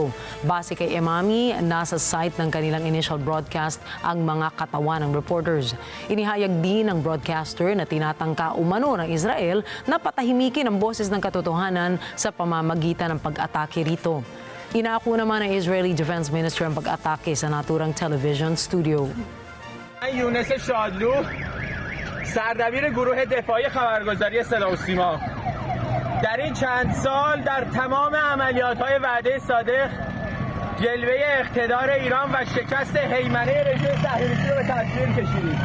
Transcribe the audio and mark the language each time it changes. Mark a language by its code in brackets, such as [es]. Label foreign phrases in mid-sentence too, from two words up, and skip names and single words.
[tl] Base kay Emami, nasa site ng kanilang [en] initial broadcast [tl] ang mga katawan ng reporters. Inihayag din ng broadcaster na tinatangka umano ng Israel na patahimikin ang boses ng katotohanan sa pamamagitan ng pag-atake rito. Inaako naman ng [en] Israeli Defense Minister [tl] ang pag-atake sa naturang [en] television studio. [fa] یونس شادلو سردبیر گروه دفاعی خبرگزاری صدا و سیما در این چند سال در تمام عملیات‌های وعده صادق جلوه اقتدار ایران و شکست هیمنه رژیم صهیونیستی رو به تصویر کشیدیم.